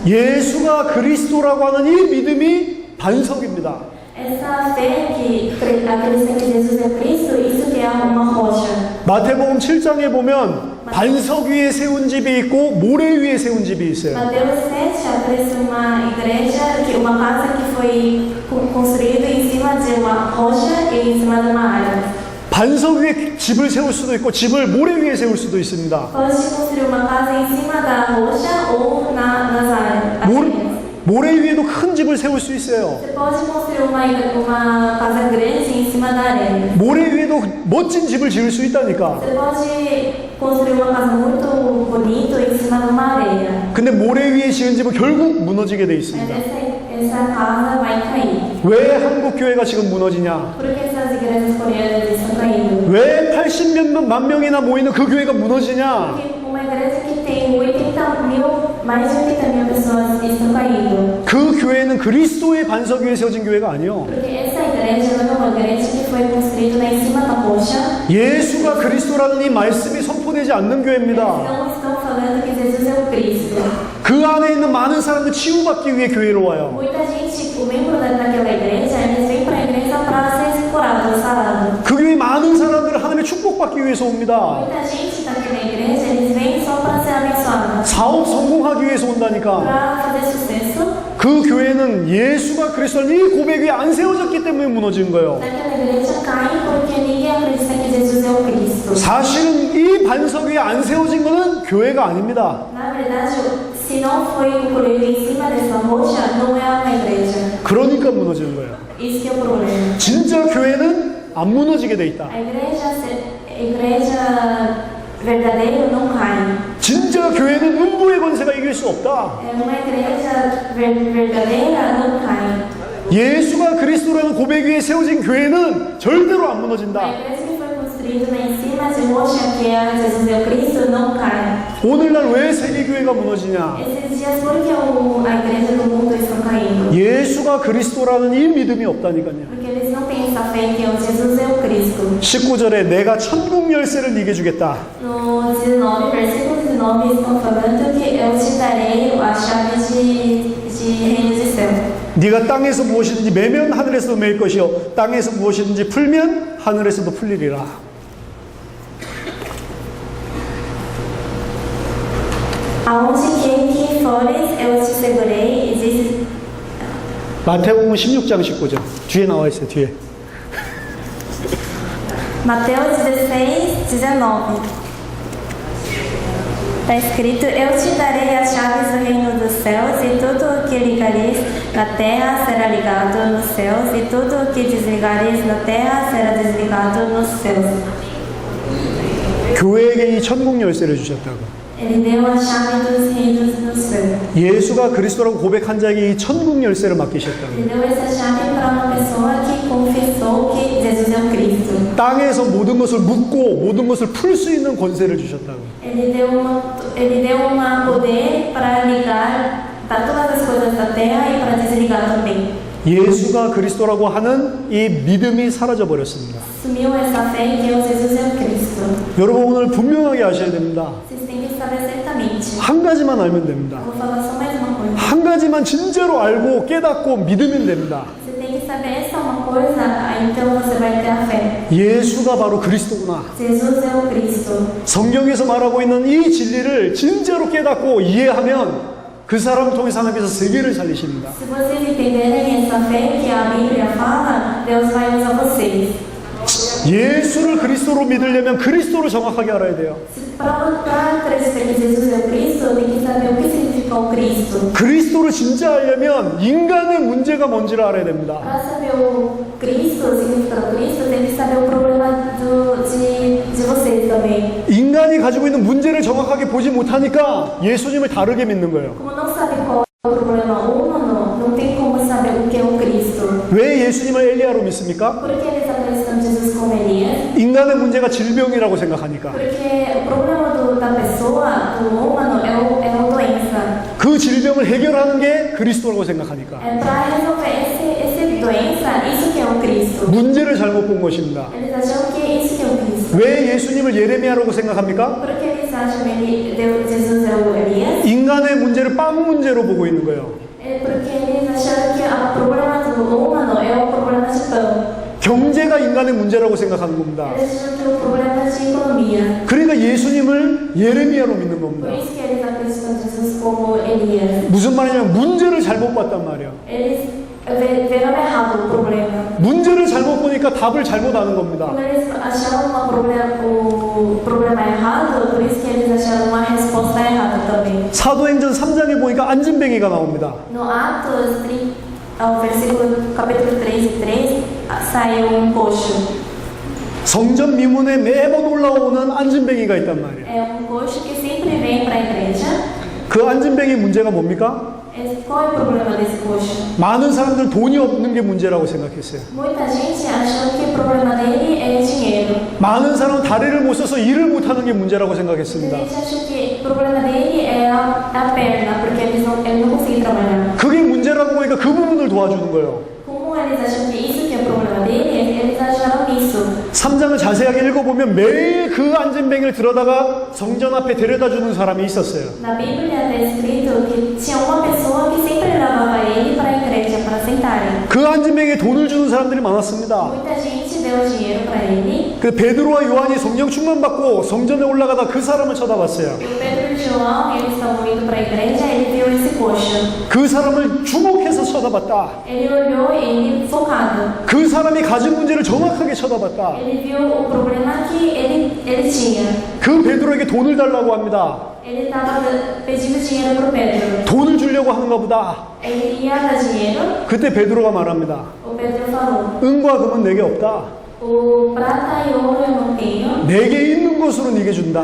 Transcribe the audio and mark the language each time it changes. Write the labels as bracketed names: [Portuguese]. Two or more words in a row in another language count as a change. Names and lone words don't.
[Korean] 예수가 그리스도라고 하는 이 믿음이 반석입니다. [Portuguese] Essa fé que acredita que Jesus é Cristo, isso que é uma rocha. [Korean] 마태복음 7장에 보면 반석 위에 세운 집이 있고 모래 위에 세운 집이 있어요. [Portuguese] Mateus 7 aparece uma igreja, uma casa que foi construída em cima de uma rocha e em cima de uma árvore. [Korean] 반석 위에 집을 세울 수도 있고 집을 모래 위에 세울 수도 있습니다. [Portuguese] Pode construir uma casa em cima da rocha ou nas árvores. [Korean] 모래 위에도 큰 집을 세울 수 있어요. [Portuguese] Você pode construir uma casa grande em cima da areia. [Korean] 모래 위에도 멋진 집을 지을 수 있다니까. [Portuguese] Você pode construir uma casa muito bonita em cima de uma areia. [Korean] 근데 모래 위에 지은 집은 결국 무너지게 돼 [Portuguese] Mas [Korean] 있습니다. [Portuguese] essa casa vai cair. [Korean] 왜 한국 교회가 지금 무너지냐? [Portuguese] Por que essas igrejas coreanas estão caindo? [Korean] 왜 80만 명이나 모이는 그 교회가 무너지냐? [Portuguese] Porque uma igreja que tem 80 mil, mais de 80 mil pessoas estão caindo. [Korean] 그 교회는 그리스도의 반석 위에 세워진 교회가 아니요. [Portuguese] Porque essa igreja não é uma igreja que foi construída em cima da rocha. [Korean] 예수가 그리스도라는 이 말씀이 선포되지 않는 교회입니다. [Portuguese] Não estão falando que Jesus é o Cristo. [Korean] 그 안에 있는 많은 사람들 치유받기 위해 교회로 와요. [Portuguese] Muita gente, o membro daquela igreja, eles vêm para a igreja para ser curado, sarado. [Korean] 그 교회 많은 사람들은 하나님의 축복받기 위해서 옵니다. [Portuguese] Muita gente daquela igreja, eles vêm só para ser abençoados. [Korean] 사업 성공하기 위해서 온다니까. [Portuguese] Para fazer sucesso. [Korean] 그 교회는 예수가 그리스도라는 이 고백 위에 안 세워졌기 때문에 무너진 거예요. [Portuguese] Daquela igreja caem porque ninguém acredita que Jesus é o Cristo. [Korean] 사실은 이 반석 위에 안 세워진 것은 교회가 아닙니다. [Portuguese] Na verdade, se não foi construído em cima dessa rocha, não é uma igreja. [Korean] 그러니까 무너지는 거예요. [Portuguese] Isso que é o problema. [Korean] 진짜 교회는 안 무너지게 돼 있다. [Portuguese] A igreja verdadeira não cai. [Korean] 진짜 교회는 음부의 권세가 이길 수 없다. [Portuguese] É uma igreja verdadeira não cai. [Korean] 예수가 그리스도라는 고백 위에 세워진 교회는 절대로 안 [Portuguese] A [Korean] 무너진다. [Portuguese] igreja que foi construída em cima de rocha, que é Jesus é o Cristo, não cai. [Korean] 오늘날 왜 세계교회가 무너지냐? [Portuguese] Esses dias, por que a igreja do mundo está caindo? [Korean] 예수가 그리스도라는 이 믿음이 없다니까요. [Portuguese] Porque eles não têm essa fé que Jesus é o Cristo. [Korean] 19절에 내가 천국 열쇠를 네게 주겠다. [Portuguese] No 19, versículo 19, estão falando que eu te darei a chave de reino de céu. [Korean] 네가 땅에서 무엇이든지 매면 하늘에서도 매일 것이요 땅에서 무엇이든지 풀면 하늘에서도 풀리리라. [Portuguese] Aonde quer que fores, eu te segurei. Diz [Korean] 마태복음 16장 19절 뒤에 나와 있어요. 뒤에. [Portuguese] Mateus 16, 19. Está escrito: Eu te darei as chaves do reino dos céus, e tudo o que ligares na terra será ligado nos céus, e tudo o que desligares na terra será desligado nos céus. [Korean] 교회에게 이 천국 열쇠를 주셨다고. [Portuguese] Ele deu a chave dos reinos do céu. [Korean] 예수가 그리스도라고 고백한 자에게 이 천국 열쇠를 맡기셨다고. [Portuguese] Ele deu essa chave para uma pessoa que confessou que Jesus é o Cristo. [Korean] 땅에서 모든 것을 묶고 모든 것을 풀 수 있는 권세를 주셨다고. [Portuguese] Ele deu uma poder para ligar para todas as coisas da terra e para desligar também. [Korean] 예수가 그리스도라고 하는 이 믿음이 사라져 버렸습니다. [Portuguese] Sumiu essa fé que Jesus é o Cristo. [Korean] 여러분 오늘 분명하게 아셔야 됩니다. [Portuguese] Vocês têm que saber certamente. [Korean] 한 가지만 알면 됩니다. [Portuguese] Eu vou falar só mais uma coisa. [Korean] 한 가지만 진짜로 알고 깨닫고 믿으면 됩니다. [Portuguese] Você tem que saber essa uma coisa, então você vai ter a fé. [Korean] 예수가 바로 그리스도구나. [Portuguese] Jesus é o Cristo. [Korean] 성경에서 말하고 있는 이 진리를 진짜로 깨닫고 이해하면 그 사람을 통해서 하나님께서 세계를 살리십니다. [Portuguese] Se vocês entenderem essa fé que a Bíblia fala, Deus vai usar vocês. [Korean] 예수를 그리스도로 믿으려면 그리스도를 정확하게 알아야 돼요. [Portuguese] Para acreditar que Jesus é o Cristo, tem que saber o que significa o Cristo. [Korean] 그리스도를 진짜 알려면 인간의 문제가 뭔지를 알아야 됩니다. [Portuguese] Para saber o Cristo, o significado do Cristo, tem que saber o problema de vocês também. [Korean] 인간이 가지고 있는 문제를 정확하게 보지 못하니까 예수님을 다르게 믿는 거예요. [Portuguese] Como não sabe qual é o problema humano, não tem como saber o que é o Cristo. [Korean] 왜 예수님을 엘리야로 믿습니까? [Portuguese] Por que eles acreditam em Jesus como Elias? [Korean] 인간의 문제가 질병이라고 생각하니까. [Portuguese] Porque o problema da pessoa, do humano, é a doença. [Korean] 그 질병을 해결하는 게 그리스도라고 생각하니까. [Portuguese] É para resolver essa doença, isso que é o Cristo. [Korean] 문제를 잘못 본 것입니다. [Portuguese] Eles acham que isso que é o Cristo. [Korean] 왜 예수님을 예레미야라고 생각합니까? [Portuguese] Por que eles acham que Jesus é o Elias? [Korean] 인간의 문제를 빵 문제로 보고 있는 거예요. [Portuguese] É porque eles acharam que o problema do humano é o problema de pão. [Korean] 경제가 인간의 문제라고 생각하는 겁니다. [Portuguese] Eles acham que é o problema de economia. [Korean] 그러니까 예수님을 예레미야로 믿는 [Portuguese] Por [Korean] 겁니다. [Portuguese] isso que eles acreditam em Jesus como Elias. [Korean] 무슨 말이냐면 문제를 잘못 봤단 말이에요. [Portuguese] Eles viram errado o problema. [Korean] 문제를 잘못 보니까 답을 잘못 아는 겁니다. [Portuguese] Quando eles acharam o problema errado, por isso que eles acharam uma resposta errada também. [Korean] 사도행전 3장에 보니까 안진뱅이가 나옵니다. [Portuguese] No Atos, ao versículo capítulo 3 e 3, saiu coxo. [Korean] 성전 미문에 매번 올라오는 안진뱅이가 있단 말이에요. [Portuguese] É coxo que sempre vem para a igreja. [Korean] 그 안진뱅이 문제가 뭡니까? [Portuguese] Qual é o problema desse coxo? [Korean] 많은 사람들은 돈이 없는 게 문제라고 생각했어요. [Portuguese] Muita gente achou que o problema dele é dinheiro. [Korean] 많은 사람은 다리를 못 써서 일을 못 하는 게 문제라고 [Portuguese] A [Korean] 생각했습니다. [Portuguese] gente achou que o problema dele é a perna, porque ele não consegue trabalhar. [Korean] 그게 문제라고 보니까 그 부분을 도와주는 거예요. [Portuguese] Como eles acham que isso que é o problema dele, eles acharam isso. [Korean] 3장을 자세하게 읽어보면 매일 그 안진뱅이를 들여다가 성전 앞에 데려다 주는 사람이 있었어요. [Portuguese] Na Bíblia está escrito que tinha uma pessoa que sempre levava ele para a igreja para sentarem. [Korean] 그 안진뱅이에 돈을 주는 사람들이 많았습니다. [Portuguese] Muita gente deu dinheiro para ele. [Korean] 그 베드로와 요한이 성령 충만받고 성전에 올라가다 그 사람을 쳐다봤어요. [Portuguese] E o Pedro e o João, eles estavam indo para a igreja, ele viu esse coxo. [Korean] 그 사람을 주목해서 쳐다봤다. [Portuguese] Ele olhou ele focado. [Korean] 그 사람이 가진 문제를 정확하게 쳐다봤다. [Portuguese] Ele viu o problema que ele tinha. [Korean] 그 베드로에게 돈을 달라고 합니다. [Portuguese] Ele estava pedindo dinheiro para o Pedro. [Korean] 돈을 주려고 하는가 보다. [Portuguese] Ele ia dar dinheiro. [Korean] 그때 베드로가 말합니다. [Portuguese] O Pedro falou: [Korean] 은과 금은 내게 없다. [Portuguese] o prata e ouro eu não tenho. [Korean] 내게 있는 것으로 네게 준다.